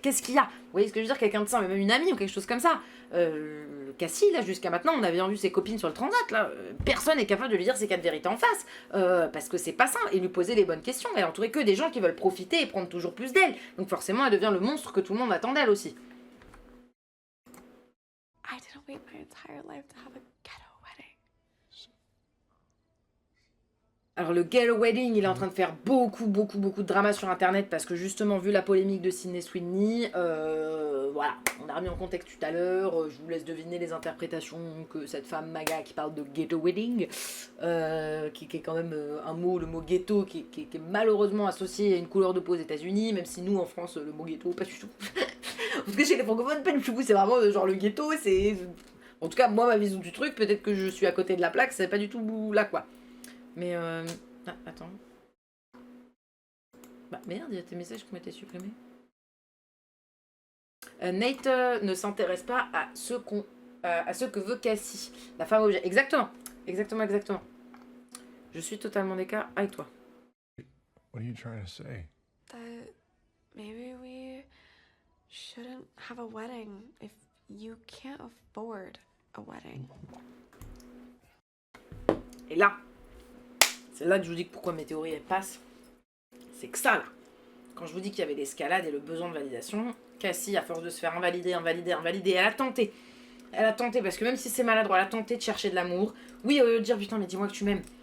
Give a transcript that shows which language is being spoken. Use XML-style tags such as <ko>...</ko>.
<fr>Qu'est-ce qu'il y a? Vous voyez ce que je veux dire? Quelqu'un de ça, même une amie ou quelque chose comme ça. Cassie, là, jusqu'à maintenant, on avait vu ses copines sur le transat, là. Personne n'est capable de lui dire ses 4 vérités en face. Parce que c'est pas ça. Et lui poser les bonnes questions. Elle est entourée que des gens qui veulent profiter et prendre toujours plus d'elle. Donc forcément, elle devient le monstre que tout le monde attend d'elle aussi.</fr> <en>I didn't wait my entire life to have a ghetto wedding.</en> <fr>Alors le ghetto wedding, il est en train de faire beaucoup de drama sur internet parce que justement, vu la polémique de Sydney Sweeney, voilà, on a remis en contexte tout à l'heure, je vous laisse deviner les interprétations que cette femme Maga qui parle de ghetto wedding, qui est quand même un mot, le mot ghetto, qui est malheureusement associé à une couleur de peau aux États-Unis, même si nous en France, le mot ghetto, pas du tout. Parce que chez les francophones, pas du tout, c'est vraiment genre le ghetto, c'est... En tout cas, moi, ma vision du truc, peut-être que je suis à côté de la plaque, c'est pas du tout là, quoi. Mais Ah, attends. Bah merde, il y a tes messages qui ont été supprimés. Nate ne s'intéresse pas à ce que veut Cassie. La femme objet. Exactement. Je suis totalement d'écart avec toi.</fr> <en>What are you trying to say? That maybe we shouldn't have a wedding if you can't afford a wedding.</en> <fr>Et là, c'est là que je vous dis que pourquoi mes théories elles passent. C'est que ça là. Quand je vous dis qu'il y avait l'escalade et le besoin de validation, Cassie, à force de se faire invalider, elle a tenté. Elle a tenté, parce que même si c'est maladroit, elle a tenté de chercher de l'amour. Oui, au lieu de dire putain, mais dis-moi que tu m'aimes.</fr>